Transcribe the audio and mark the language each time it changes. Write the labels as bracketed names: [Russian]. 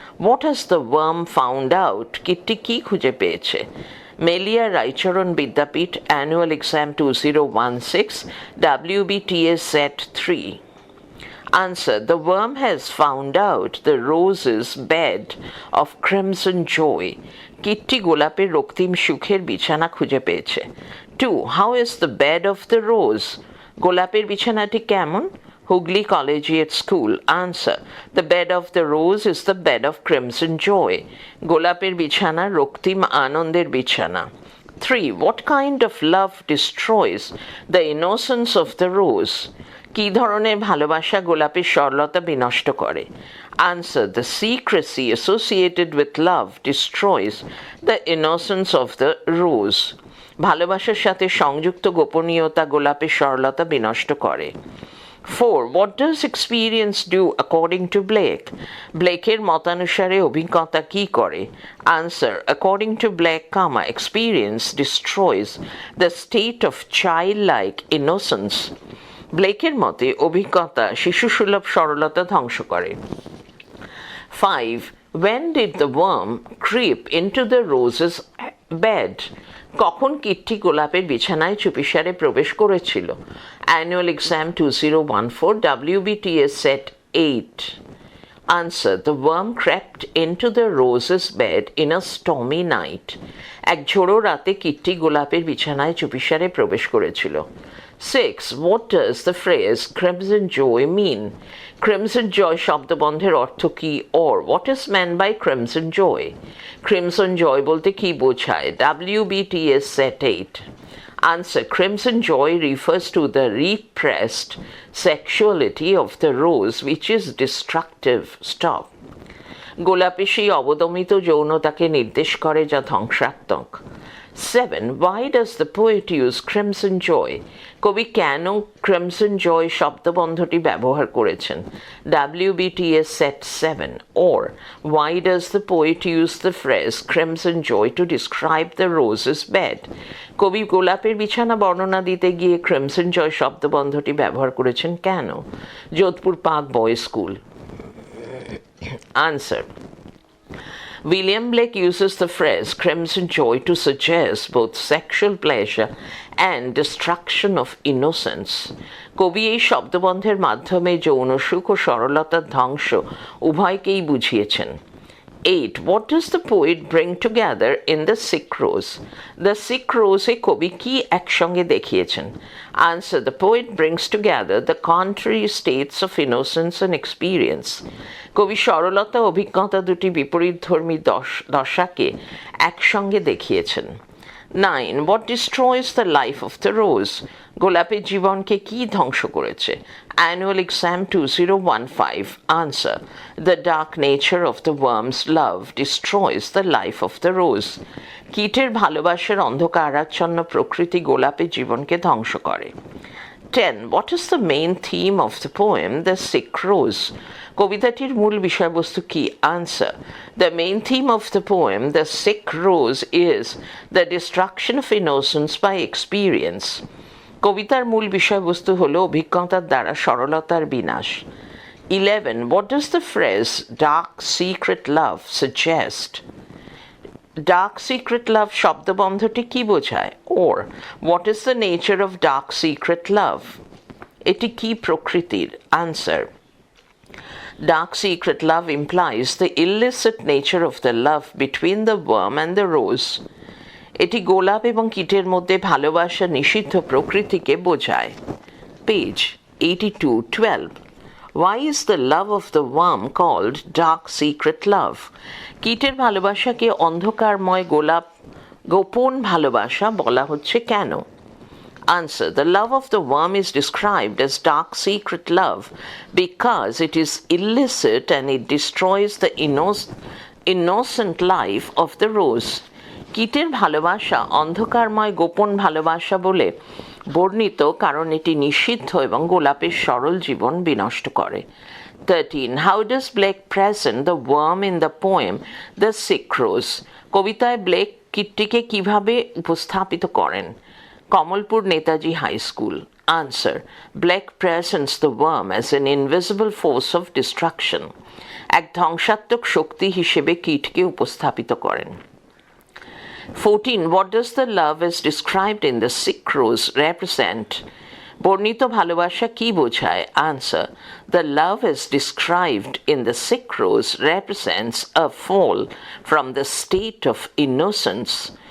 [English] What has the worm found out? [Bangla] Kitty ki khuje peyeche? [English] Melia Raicharan Bidyapit, Annual Exam 2016, WBTS Set 3. Answer. The worm has found out the rose's bed of crimson joy. [Bangla] Kitty গোলাপের রক্তিম সুখের বিছানা খুঁজে পেয়েছে. [English] 2. How is the bed of the rose? [Bangla] গোলাপের বিছানাটি কেমন? [English] Hooghly Collegiate School. Answer. The bed of the rose is the bed of crimson joy. [Bangla] গোলাপের বিছানা রক্তিম আনন্দের বিছানা. 3. [English] What kind of love destroys the innocence of the rose? [Bangla] কি ধরনের ভালোবাসা গোলাপের সরলতা বিনষ্ট করে? Answer. [English] The secrecy associated with love destroys the innocence of the rose. [Bangla] ভালোবাসার সাথে সংযুক্ত গোপনীয়তা গোলাপের সরলতা বিনষ্ট করে. [English] 4. What does experience do according to Blake? [Bangla] ব্লেকের মতানুসারে অভিজ্ঞতা কি করে? [English] Answer. According to Blake, experience destroys the state of childlike innocence. [Bangla] ব্লেকের মতে অভিজ্ঞতা শিশুসুলভ সরলতা ধ্বংস করে. [English] 5. When did the worm creep into the rose's bed? [Bangla] কখন কিট্টি গোলাপের বিছানায় চুপিসারে প্রবেশ করেছিল? [English] Annual Exam 2014, WBTS Set 8. Answer. The worm crept into the rose's bed in a stormy night. [Bangla] এক ঝোড়ো রাতে কিট্টি গোলাপের বিছানায় চুপিসারে প্রবেশ করেছিল. [English] 6. What does the phrase crimson joy mean? [Bangla] Crimson joy শব্দবন্ধের অর্থ কি? [English] Or what is meant by crimson joy? Crimson joy [Bangla] বলতে কি বোঝায়? [English] WBTS Set 8. Answer. Crimson joy refers to the repressed sexuality of the rose, which is destructive. Stop. [Bangla] গোলাপে সেই অবদমিত যৌনতাকে নির্দেশ করে যা ধ্বংসাত্মক। [English] 7. Why does the poet use crimson joy? [Bangla] কবি কেন crimson joy শব্দবন্ধটি ব্যবহার করেছেন? [English] WBTS set 7. Or, why does the poet use the phrase crimson joy to describe the rose's bed? [Bangla] কবি গোলাপের বিছানা বর্ণনা দিতে গিয়ে crimson joy শব্দবন্ধটি ব্যবহার করেছেন কেন? Jodhpur park boys school. Answer. [English] William Blake uses the phrase crimson joy to suggest both sexual pleasure and destruction of innocence. [Bangla] কবি এই শব্দবন্ধের মাধ্যমে যৌন সুখ ও সরলতার ধ্বংস উভয়কেই বুঝিয়েছেন। [English] 8. What does the poet bring together in the sick rose? [Bangla] The sick rose-এ কবি কি একসঙ্গে দেখিয়েছেন? [English] Answer. The poet brings together the contrary states of innocence and experience. [Bangla] কবি সরলতা অভিজ্ঞতা দুটি বিপরীতধর্মী দশাকে একসঙ্গে দেখিয়েছেন। [English] 9. What destroys the life of the rose? [Bangla] গোলাপের জীবনকে কি ধ্বংস করেছে? [English] Annual Exam 2015. Answer. The dark nature of the worm's love destroys the life of the rose. [Bangla] কীটের ভালোবাসার অন্ধকারাচ্ছন্ন প্রকৃতি গোলাপের জীবনকে ধ্বংস করে। [English] 10. What is the main theme of the poem The Sick Rose? [Bangla] কবিতাটির মূল বিষয়বস্তু কি? [English] Answer. The main theme of the poem The Sick Rose is the destruction of innocence by experience. [Bangla] কবিতার মূল বিষয়বস্তু হল অভিজ্ঞতার দ্বারা সরলতার বিনাশ। [English] 11. What does the phrase dark secret love suggest? Dark secret love [Bangla] শব্দবন্ধটি কি বোঝায়? [English] Or, what is the nature of dark secret love? [Bangla] এটি কি প্রকৃতির? [English] Answer. Dark secret love implies the illicit nature of the love between the worm and the rose. [Bangla] এটি গোলাপ এবং কীটের মধ্যে ভালোবাসা নিষিদ্ধ প্রকৃতিকে বোঝায়। [English] Page 8212. Why is the love of the worm called dark secret love? [Bangla] কীটের ভালোবাসাকে অন্ধকারময় গোপন ভালোবাসা বলা হচ্ছে কেন? [English] Answer. The love of the worm is described as dark secret love because it is illicit and it destroys the innocent life of the rose. [Bangla] কীটের ভালোবাসা অন্ধকারময় গোপন ভালোবাসা বলে বর্ণিত কারণ এটি নিষিদ্ধ এবং গোলাপের সরল জীবন বিনষ্ট করে। [English] 13. How does Blake present the worm in the poem The Sick Rose? [Bangla] কবিতায় ব্লেক কীটটিকে কিভাবে উপস্থাপিত করেন? Kamalpur Netaji high school. Answer. [English] Blake presents the worm as an invisible force of destruction. [Bangla] এক ধ্বংসাত্মক শক্তি হিসেবে কীটকে উপস্থাপিত করেন। [English] 14. What does the love as described in The Sick Rose represent? [Bangla] বর্ণিত ভালোবাসা কি বোঝায়? [English] Answer. The love as described in The Sick Rose represents a fall from the state of innocence.